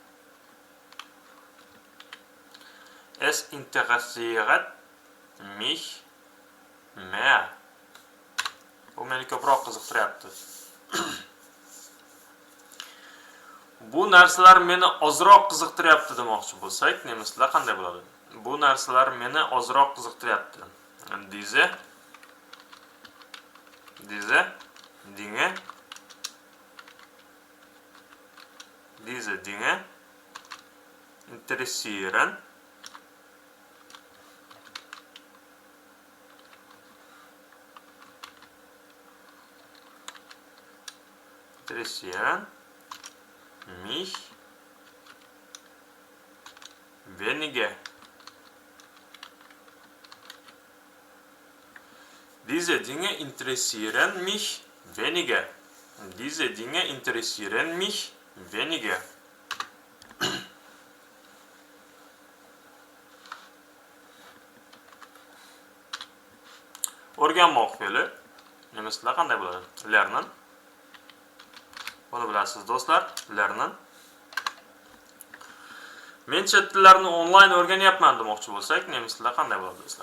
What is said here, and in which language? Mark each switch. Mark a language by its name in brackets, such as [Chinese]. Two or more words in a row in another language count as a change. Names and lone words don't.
[German] Es interessiert mich mehr. [Uzbek] Bu meni ko'proq qiziqtiryapti. Bu narsalar meni ozroq qiziqtiryapti demoqchi bo'lsak, nemislar qanday bo'ladi? Bu narsalar meni ozroq qiziqtiryapti. [German] Diese Dinge interessieren mich weniger. Diese Dinge interessieren mich weniger. Diese Dinge interessieren mich weniger. [Uzbek] O'rganmoq fe'li nemislar qanday bo'ladi? [German] Lernen. [Uzbek] Buni bilasiz do'stlar, lernen. Men chet tillarini onlayn o'rganyapman demoqchi bo'lsak, nemislar qanday bo'ladi do'stlar?